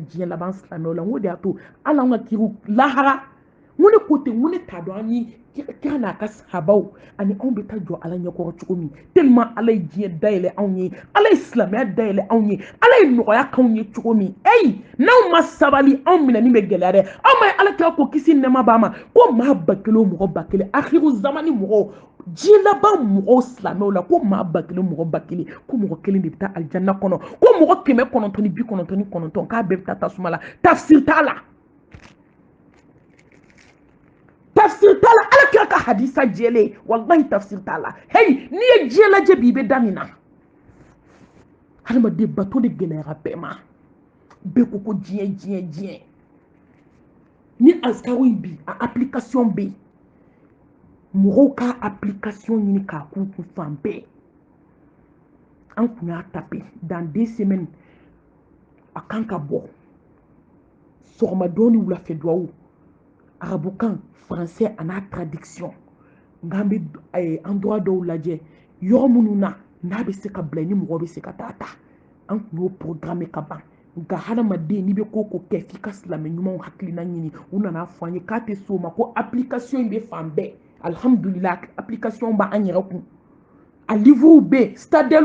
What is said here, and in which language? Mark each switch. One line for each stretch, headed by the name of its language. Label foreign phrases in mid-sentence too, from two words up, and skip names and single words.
Bambara: diɲɛ laban silamɛw la n ko de y'a to ala an ka kiriw lahara n ko ne ko ten n ko ne t'a dɔn an ye kira n'a ka sahabaw ani anw bɛ taa jɔ ala ɲɛkɔrɔ cogo min tellement ala ye diɲɛ dayɛlɛ anw ye ala ye silamɛya dayɛlɛ anw ye ala ye nɔgɔya k'anw ye cogo min n'anw ma sabali anw minɛni bɛ gɛlɛya dɛ anw ma ye ala kira ko kisi nɛma b'a ma ko maa 1000 o mɔgɔ 1000
Arabic: آخر الزمان
Bambara: mɔgɔw diɲɛ laban mɔgɔw silamɛw la ko maa 1000 mɔgɔ 1000 ko mɔgɔ kelen de bɛ taa alijanna kɔnɔ ko mɔgɔ 999 k'a bɛɛ bɛ taa tasuma la tafsir t'a la tafsir t'a la ala kira ka hadisa jɛlen wallahi tafsir t'a la n'i ye diɲɛ lajɛ bi i bɛ da min na hadamaden bato de gɛlɛyara bɛɛ ma bɛɛ ko ko diɲɛ ni azkaru in bi a application bɛ yen mɔgɔw ka application ɲini k'a k'u kun fan bɛɛ an kun y'a
French: tapé dans 2 semaines
Bambara: a kan ka bɔ sɔgɔmadon ni wulafɛ duwawu arabukan français a n'a traduction nka an bɛ endroit dɔw lajɛ yɔrɔ minnu na n'a bɛ se ka bila ni mɔgɔ bɛ se ka taa ta an kun y'o programme ka ban nka hadamaden n'i bɛ ko ko kɛ f'i ka silamɛ ɲumanw hakilina ɲini u nana fɔ an ye k'a tɛ s'o ma ko application in bɛ fan bɛɛ alhamdulillah application b'an yɛrɛ kun a livre bɛ yen stadeliw